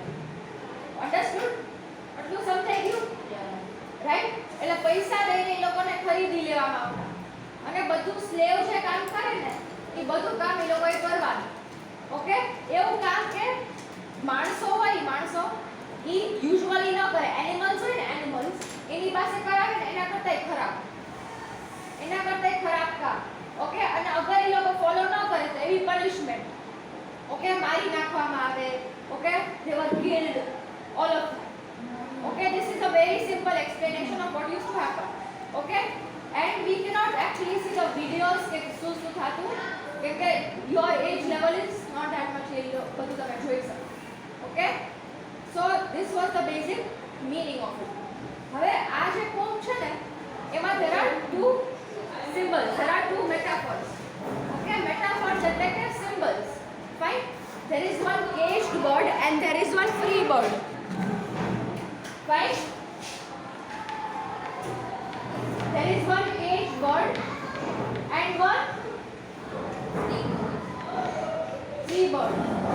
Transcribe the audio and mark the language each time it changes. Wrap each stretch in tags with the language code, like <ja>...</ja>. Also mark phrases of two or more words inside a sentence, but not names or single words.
<en>Understood?</en> <gu>આટલું સમજાઈ ગયું? રાઈટ? એટલે પૈસા દઈને એ લોકોને ખરીદી લેવામાં આવતા અને બધું સ્લેવ જે કામ કરે ને એ બધું કામ એ લોકોએ કરવાનું. ઓકે, એવું કામ કે માણસો હોય, માણસો એ યુઝ્યુઅલી ન કરે. એનિમલ્સ હોય ને, એનિમલ્સ એની પાસે કરાવે ને એના કરતાંય ખરાબ કામ. ઓકે, અને અગર એ લોકો ફોલો ન કરે તો એવી પનિશમેન્ટ. ઓકે, મારી નાખવામાં આવે. ઓકે,</gu> <en>they were killed, all of them. Okay, this is a very simple explanation of what used to happen. Okay, and we cannot actually see the videos</en> <gu>કે શું થતું કેમ કે</gu> <en>your age level is not that much</en> <gu>બધું તમે જોઈ શકો.</gu> <en>Okay, so this was the basic meaning of it.</en> <gu>હવે આ જે poem છે ને એમાં</gu> <en>there are two symbols, there are two metaphors. Okay, metaphors</en> <gu>એટલે કે</gu> <en>symbols. Fine, there is one caged bird and there is one free bird. Right? There is one caged bird and one free bird.</en>